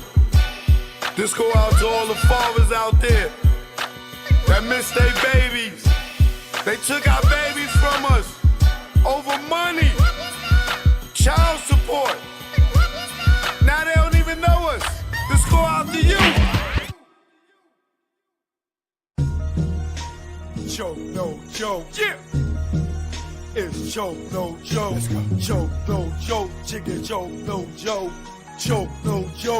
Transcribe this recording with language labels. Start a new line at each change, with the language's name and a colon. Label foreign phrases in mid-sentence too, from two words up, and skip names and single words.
English: This go out to all the fathers out there that miss their babies. They took our babies from us over money, child support. Now they don't even know us. This go out to you. Choke no joke. Yeah. It's choke no joke. Choke no joke. Chicken choke no joke. Choke no joke.